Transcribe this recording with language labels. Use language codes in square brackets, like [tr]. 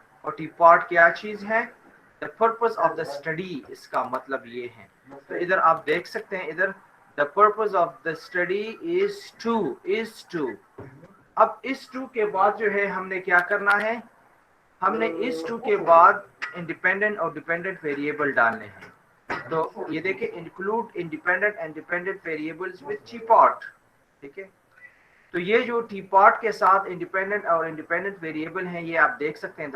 [ur] اور ٹی پاٹ کیا چیز ہے؟ [en] the purpose of the study, [ur] اس کا مطلب یہ ہے. تو ادھر آپ دیکھ سکتے ہیں, ادھر [en] The purpose of the study is two. [ur] اب اس ٹو کے بعد جو ہے ہم نے کیا کرنا ہے, ہم نے اس ٹو کے بعد انڈیپینڈنٹ اور ڈیپینڈنٹ ویریبل ڈالنے ہیں. [en] تو یہ دیکھیں, include independent and dependent variables with T pot. [ur] ٹھیک ہے, تو یہ جو ٹی پاٹ کے ساتھ انڈیپینڈنٹ اور انڈیپینڈنٹ ویریبل ہیں, یہ آپ دیکھ سکتے ہیں.